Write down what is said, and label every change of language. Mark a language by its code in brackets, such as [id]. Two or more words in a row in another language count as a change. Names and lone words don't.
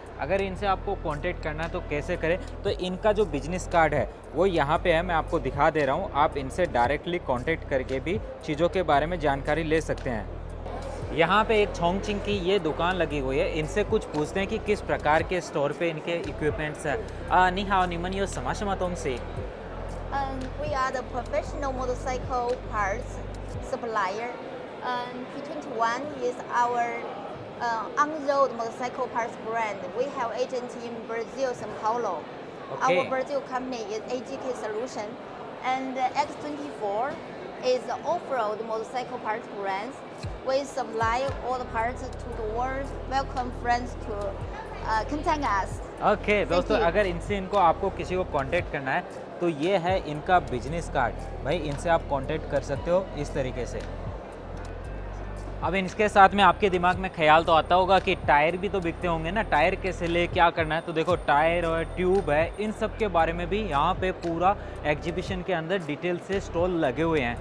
[hi] अगर इनसे आपको कांटेक्ट करना है तो कैसे करें, तो इनका जो बिजनेस कार्ड है वो यहाँ पे है, मैं आपको दिखा दे रहा हूँ। आप इनसे डायरेक्टली कांटेक्ट करके भी चीज़ों के बारे में जानकारी ले सकते हैं। यहाँ पे एक छोंगचिंग की ये दुकान लगी हुई है। इनसे कुछ पूछते हैं कि किस प्रकार के स्टोर पे इनके इक्विपमेंट्स है। [zh] 你好，你们有什么东西. [en] We are the professional motorcycle parts supplier. P21 is our on-road motorcycle parts brand. We have agents in Brazil, São Paulo. Okay. Our Brazil company is AGK Solution, and X24 is the off-road motorcycle parts brands. We supply all the parts to the world. Welcome friends to contact us. [hi] ओके दोस्तों, [en] you. [hi] अगर इनसे इनको आपको किसी को कांटेक्ट करना है तो ये है इनका बिजनेस कार्ड। भाई इनसे आप कांटेक्ट कर सकते हो इस तरीके से। अब इसके साथ में आपके दिमाग में ख्याल तो आता होगा कि टायर भी तो बिकते होंगे ना, टायर कैसे ले, क्या करना है। तो देखो टायर और ट्यूब है, इन सब के बारे में भी यहाँ पे पूरा एग्जीबिशन के अंदर डिटेल से स्टॉल लगे हुए हैं।